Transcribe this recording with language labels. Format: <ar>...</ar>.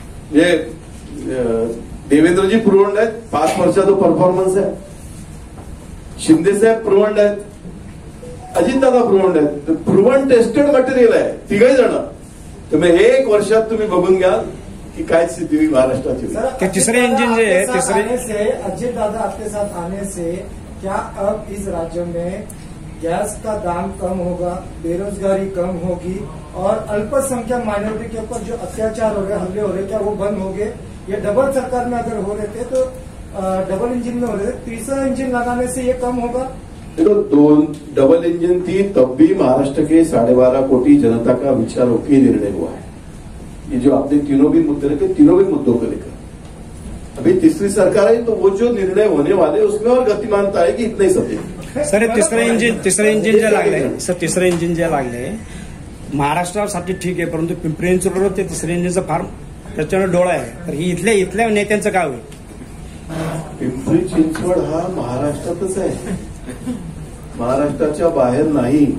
<mr>म्हणजे देवेंद्रजी प्रूव्हन्ड आहेत, 5 वर्षाचा परफॉर्मन्स आहे. शिंदेसाहेब प्रूव्हन्ड आहेत, अजितदादा प्रूव्हन्ड आहेत. प्रूव्हन टेस्टेड मटेरियल आहे तिघही जण. तुम्ही 1 वर्षात तुम्ही बघून घ्या कि काय स्थिति महाराष्ट्राची.</mr> <hi>तीसरे इंजन जो है तीसरे से अजित दादा आपके साथ आने से क्या अब इस राज्य में गैस का दाम कम होगा, बेरोजगारी कम होगी और अल्पसंख्यक माइनॉरिटी के ऊपर जो अत्याचार हो रहे, हमले हो रहे, क्या वो बंद होंगे? ये डबल सरकार में अगर हो रहे थे तो डबल इंजन में हो रहे थे, तीसरा इंजन लगाने से ये कम होगा? देखो 2 डबल इंजन थी तब भी महाराष्ट्र के 12.5 कोटी जनता का विचार होकर निर्णय हुआ है. ये जो आपने तीनों भी मुद्दे रखे, तीनों भी मुद्दों को लेकर अभी तीसरी सरकार है तो वो जो निर्णय होने वाले उसमें और गतिमानता आएगी, इतना ही सत्य.</hi> <mr>सर तिसरं इंजिन जे लागले सर, तिसरं इंजिन जे लागले महाराष्ट्रासाठी ठीक आहे, परंतु पिंपरी चिंचवडवर ते तिसऱ्या इंजिनचा फार त्याच्यावर डोळा आहे. तर ही इथल्या नेत्यांचं काय होईल? पिंपरी चिंचवड हा महाराष्ट्रातच आहे, महाराष्ट्राच्या बाहेर नाही.</mr>